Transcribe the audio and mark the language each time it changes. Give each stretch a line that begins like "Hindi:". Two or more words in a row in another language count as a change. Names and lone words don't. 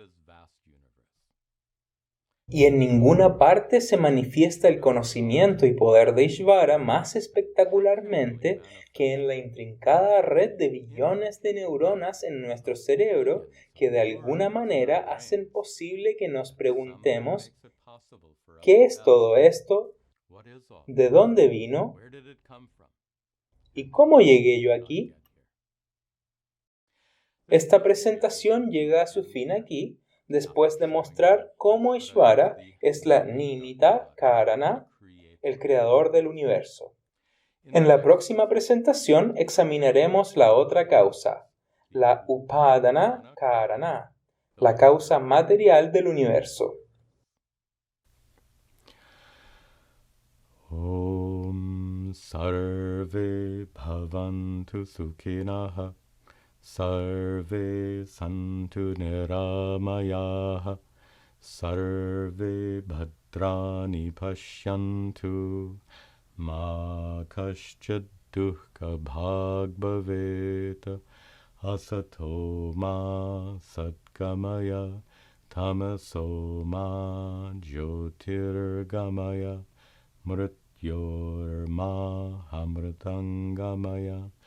Spanish: Y en ninguna parte se manifiesta el conocimiento y poder de Ishvara más espectacularmente que en la intrincada red de billones de neuronas en nuestro cerebro que de alguna manera hacen posible que nos preguntemos ¿qué es todo esto? ¿De dónde vino? ¿Y cómo llegué yo aquí? Esta presentación llega a su fin aquí, después de mostrar cómo Ishvara es la
Sanskrit: nimitta karana,
Spanish: el creador del universo. En la próxima presentación examinaremos la otra causa, la
Sanskrit: upadana karana,
Spanish: la causa material del universo.
Sanskrit: Om sarve bhavantu sukhinah sarve santu niramayah sarve bhadrani pashyantu ma kaschid dukkha bhag bhavet asato ma satgamaya tamaso ma jyotirgamaya Mrityormahamritangamaya.